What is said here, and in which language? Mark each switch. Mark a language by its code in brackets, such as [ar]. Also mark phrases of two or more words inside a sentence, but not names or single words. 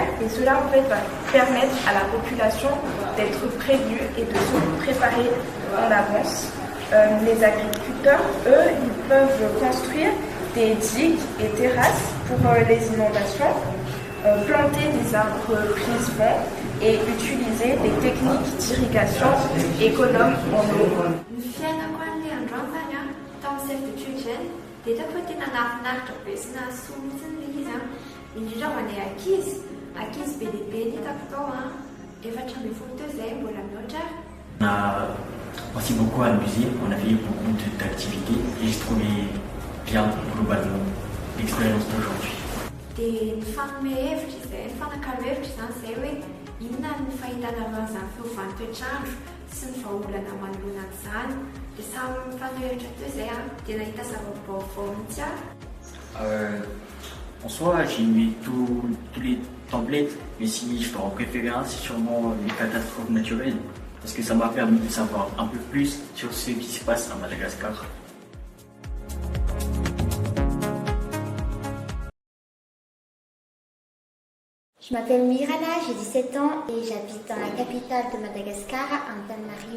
[fr] Et cela en fait va permettre à la population d'être prévenue et de se préparer en avance. Les agriculteurs, eux, ils peuvent construire des digues et terrasses pour les inondations, planter des arbres prise-vent et utiliser des techniques d'irrigation économes en eau. [mg] Ny fiainako an'ilay andro antany tamin'ny servitude dia hitako tena nahafinaritra be sy nahasoa mihitsy ilay izy indrindra ho anay ankizy be dia be ny hitako tao 4 zay mbola mihoatra. [fr] On a aussi beaucoup amusé, on a fait beaucoup d'activités et j'ai trouvé bien globalement l'expérience d'aujourd'hui. [mg] Dia ny fanome hevitra izay ny fanakalo-hevitra izany izay hoe inona ny fahitana an'izany fiovan'ny toetrandro sy ny vahaolana manoloana an'izany dia samy mifanohy hevitra teo izay dia nahita zava-baovao mihitsy [fr] En soi, j'ai aimé tous les templates, mais si je dois en préférer un, c'est sûrement les catastrophes naturelles, parce que ça m'a permis de savoir un peu plus sur ce qui se passe à Madagascar. Je m'appelle Mirana, j'ai 17 ans et j'habite dans la capitale de Madagascar, Antananarivo.